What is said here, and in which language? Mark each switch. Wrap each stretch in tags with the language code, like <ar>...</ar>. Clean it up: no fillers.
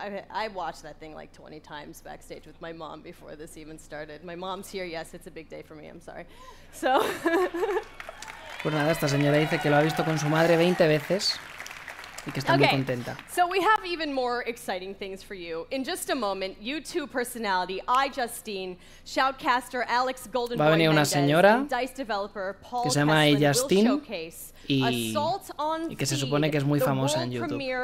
<en>I watched that thing like 20 times backstage with my mom before this even started. My mom's here, yes, it's a big day for me, I'm sorry. So...</en> <es>Pues nada, esta señora dice que lo ha visto con su madre 20 veces y que está muy contenta.</es> <en>So we have even more exciting things for you. In just a moment, YouTube personality iJustine, shoutcaster Alex Goldenboy</en> <es>Va a venir una señora</es> <en>and Dice developer Paul</en> <es>que se llama iJustine y que se supone que es muy famosa en YouTube.</es>